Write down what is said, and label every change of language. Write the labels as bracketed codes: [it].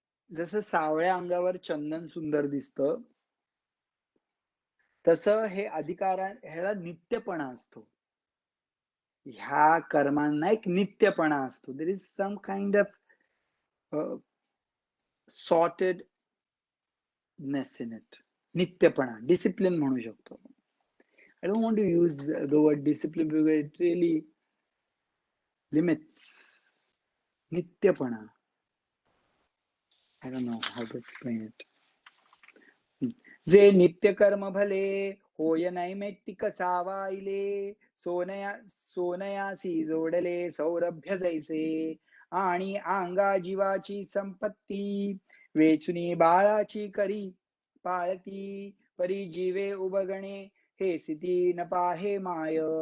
[mr] जसं सावळ्या अंगावर चंदन सुंदर दिसतं तसं हे ह्याला नित्यपणा असतो. ह्या कर्मांना एक नित्यपणा असतो. [en] There is some kind of sortedness in it. [mr] नित्यपणा, discipline म्हणू शकतो. [en] I don't want to use the word discipline because it really limits. [mr] नित्यपणा. [en] I don't know how to explain it. [mr] जे नित्य कर्म भले होय नैमित्तिक सावाईले सोनयासी जोडले सौरभ्य जैसे आणि अंगा जीवाची संपत्ती वेचुनी बाळाची करी पाळती परी जीवे उबगणे हे स्थिती न पाहे माय.